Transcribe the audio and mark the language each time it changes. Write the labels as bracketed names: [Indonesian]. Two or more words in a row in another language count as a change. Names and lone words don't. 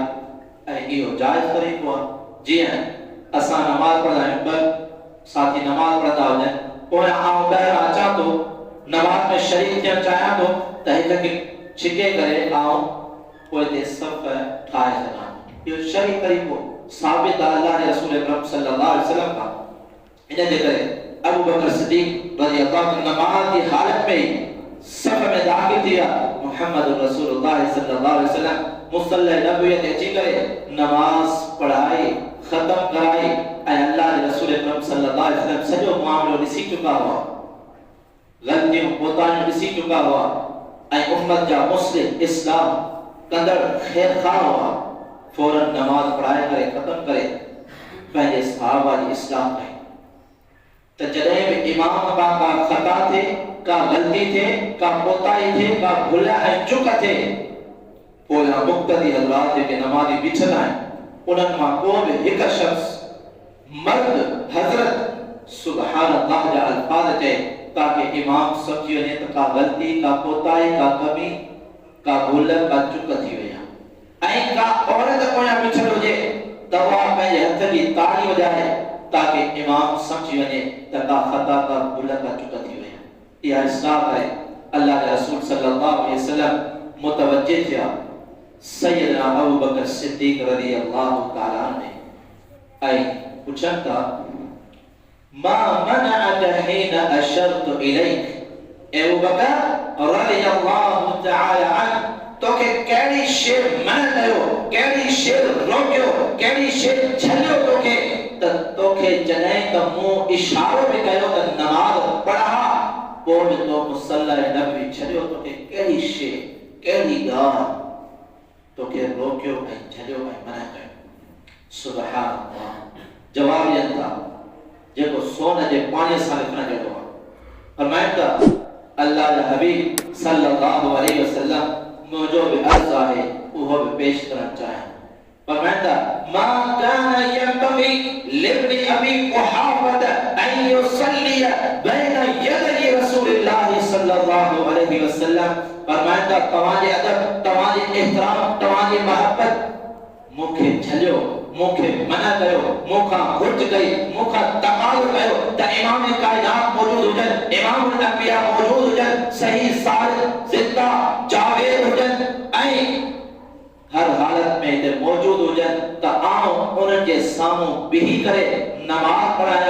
[Sindhi] ऐं इहो जायज़ तरीक़ो आहे, जीअं असां नमाज पढ़ंदा आहियूं, ॿ साथी नमाज पढ़ंदा हुजनि, पोइ आउं ॿाहिरां अचां थो, नमाज में शरीक थियणु चाहियां थो त हिनखे छिके करे आउं पोइ ते सफ़ ठाहे सघां। इहो शरीक तरीक़ो साबित आहे अल्लाह जे रसूल अकरम [Arabic] صلى الله عليه وسلم [Sindhi] खां। इन जे करे अबू बकर सिद्दीक़ [Arabic] رضي الله عنه [Sindhi] नमाज जी हालत में सफ़ में दाखिल थिया मुहम्मद रसूलुल्लाह [Arabic] صلى الله عليه وسلم [Sindhi] मुसल्ला नबवियत अची करे नमाज पढ़ाई खत्म कराई ऐं अल्लाह जे रसूल अकरम [Arabic] صلى الله عليه وسلم [Sindhi] सॼो मामलो ॾिसी चुका हुआ, ग़लतियूं कोताहियूं ॾिसी चुका हुआ ऐं उम्मत जा मुस्लिम इस्लाम कंदड़ ख़ैरख़ाह हुआ। फौरन नमाज पढ़ाए करे खत्म करे पंहिंजे सहाबा जी इस्लाह कई त जॾहिं बि इमाम का खता थे, का गलती थे, का कोताही थे, का भुल ऐं चुक थे, पोइ मुक़्तदी हज़रात जेके नमाज़ी बीठल आहिनि उन्हनि मां को बि हिकु शख़्स मर्द हज़रत [Arabic] سبحان الله [Sindhi] जा अल्फाज़ चए ताकि इमाम सम्झी वञे त का गलती, का कोताही, का कमी, का भुल, का चुक थी वई आहे। ऐं का औरत पोयां बीठल हुजे त उहा पंहिंजे हथ जी ताड़ी वॼाए ताकि इमाम समझी वञे त का खता, का भुल, का चुक थी वई आहे। इहा इस्लाह आहे। अल्लाह जे रसूल [Arabic] صلى الله عليه وسلم [Sindhi] मुतवज्जे थिया सैयदना अबू बकर सिद्दीक़ [Arabic] رضي الله تعالى عنه [Sindhi] ऐं पुछनि था [Arabic] ما منعك حين أشرت إليك, [Sindhi] ए अबू बकर [Arabic] رضي الله تعالى عنه [Sindhi] तोखे कहिड़ी शइ मना कयो, कहिड़ी शइ रोकियो, कहिड़ी शइ छॾियो तोखे त तोखे जॾहिं त मूं इशारो बि कयो त नमाज़ पढ़ा पोइ बि तो मुसल्ला नबवी छॾियो, तोखे कहिड़ी शइ, कहिड़ी ॻाल्हि तोखे रोकियो ऐं छॾियो ऐं मना कयो। [Arabic] سبحان الله. [Sindhi] जवाब ॾियनि था जेको सोन जे पाणीअ सां लिखण जहिड़ो आहे। फरमाइनि था अल्लाह जा हबीब [Arabic] صلى الله عليه وسلم [Sindhi] मुंहिंजो बि अर्ज़ आहे उहो बि पेश करणु चाहियां। फरमाइनि था [Arabic] ما كان ينبغي لابن أبي قحافة أن يصلي بين يدي رسول الله صلى الله عليه وسلم. [Sindhi] फरमाइनि था तव्हांजे अदब, तव्हांजी एहतराम, तव्हांजी मोहब्बत मूंखे झलियो, मूंखे मना कयो, मूंखां घुर्ज कई, मूंखां तकाल कयो त इमाम कायनात मौजूद हुजनि, [Arabic] إمام الأنبياء [Sindhi] मौजूद हुजनि, सही सालिम ज़िंदा जावेद हुजनि ऐं हर हालत में हिते मौजूद हुजनि त आऊं उन्हनि जे साम्हूं बीही करे नमाज़ पढ़ाया।